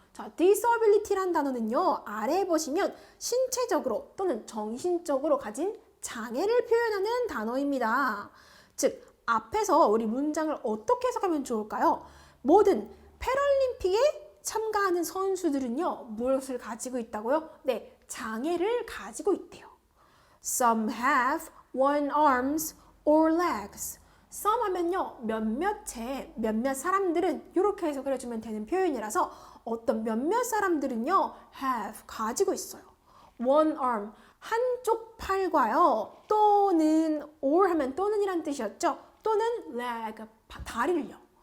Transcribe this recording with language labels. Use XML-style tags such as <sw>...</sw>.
<ko>자, disability란 단어는요. 아래에 보시면 신체적으로 또는 정신적으로 가진 장애를 표현하는 단어입니다. 즉, 앞에서 우리 문장을 어떻게 해석하면 좋을까요? 모든 패럴림픽에 참가하는 선수들은요. 무엇을 가지고 있다고요? 네, 장애를 가지고 있대요.</ko> <en>Some have one arms or legs.</en> <ko>Some 하면요. 몇몇 사람들은 이렇게 해석을 해주면 되는 표현이라서 어떤 몇몇 사람들은요. have 가지고 있어요. one arm 한쪽 팔과요. 또는 or 하면 또는이란 뜻이었죠. 또는 leg 다리를요.</ko>